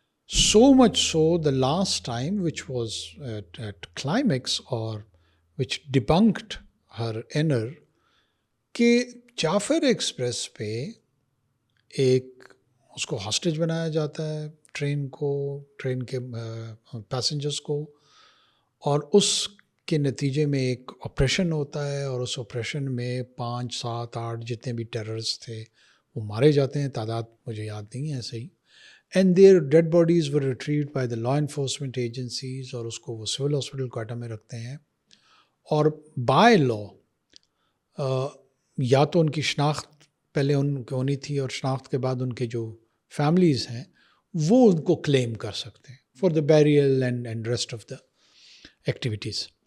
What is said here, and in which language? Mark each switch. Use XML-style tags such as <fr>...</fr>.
<en>So much so, the last time, which was at climax, or which debunked her inner,</en> <ur>کہ جعفر express پہ ایک اس کو hostage بنایا جاتا ہے ٹرین کے پیسنجرس کو, اور اس کے نتیجے میں ایک آپریشن ہوتا ہے, اور اس آپریشن میں 5, 7, 8 جتنے بھی ٹیررسٹ تھے وہ مارے جاتے ہیں. تعداد مجھے یاد نہیں ہے صحیح.</ur> <en>And their dead bodies were retrieved by the law enforcement agencies,</en> <ur>اور اس کو وہ سول ہاسپٹل کوئٹہ میں رکھتے ہیں. اور بائی لا یا تو ان کی شناخت پہلے ان کی ہونی تھی, اور شناخت کے بعد ان کے جو فیملیز ہیں وہ ان کو کلیم کر سکتے ہیں</ur> <en>For the burial and rest of the activities.</en>